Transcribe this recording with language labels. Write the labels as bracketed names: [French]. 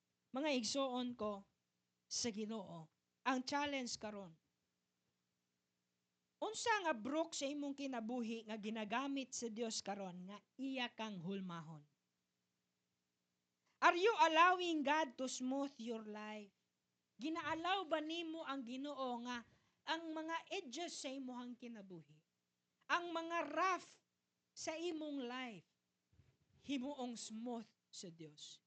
[Cebuano] Mga igsoon ko sa Ginoo, ang challenge karon, unsa nga brook sa imong kinabuhi nga ginagamit sa Dios karon nga iya kang hulmahon? [English] Are you allowing God to smooth your life? [Cebuano] Ginaalaw ba nimo ang Ginoo nga ang mga edges sa imong kinabuhi, ang mga rough sa imong life, himuong smooth sa Dios?